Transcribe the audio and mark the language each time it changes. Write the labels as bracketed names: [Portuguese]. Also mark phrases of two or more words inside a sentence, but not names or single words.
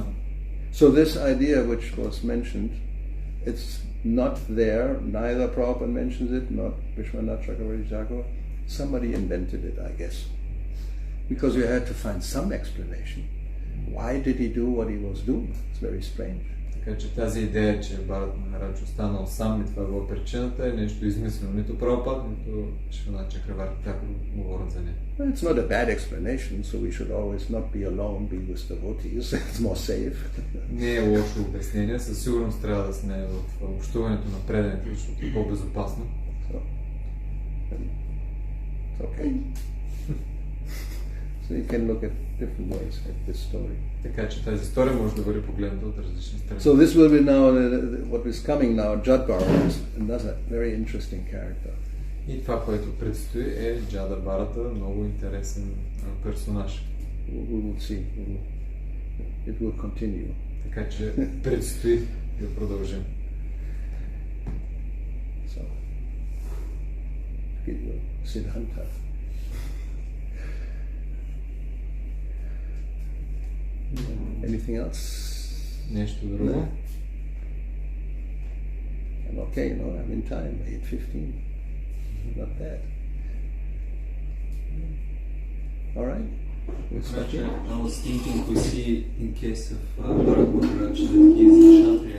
[English] So this idea which was mentioned, it's not there. Neither Prabhupada mentions it, not Vishwanath Chakravarti Thakur. Somebody invented it, I guess, because you had to find some explanation. Why did he do what he was doing? It's very strange. [Bulgarian] Така че тази идея, че Бхарат Махарадж останал сам и това е било причината, е нещо измислено. Нито Прабхупад, нито Вишванат Чакраварти Тхакур говорят за нея. [English] It's not a bad explanation, so we should always not be alone, be with devotees. It's more safe. [Bulgarian] Не е лошо обяснение, със сигурност трябва да сме в общуването на преданите, защото е по-безопасно. [English] It's okay. So you can look at different ways at this story. [Bulgarian] Така че тази история може да бъде погледната от различни страни. [English] So this will be now what is coming now. Jada is another very interesting character. [Bulgarian] И това, което предстои, е Джада Бхарата, много интересен персонаж. [English] We will see. It will continue. [Bulgarian] Така че предстои да продължим. [English] So, Siddhanta. Anything else? [Bulgarian] Нещо друго? [English] I'm okay, I'm in time, 8:15. Not bad. All right. I was thinking we see in case of Bharat Maharaj that he is a Kshatriya.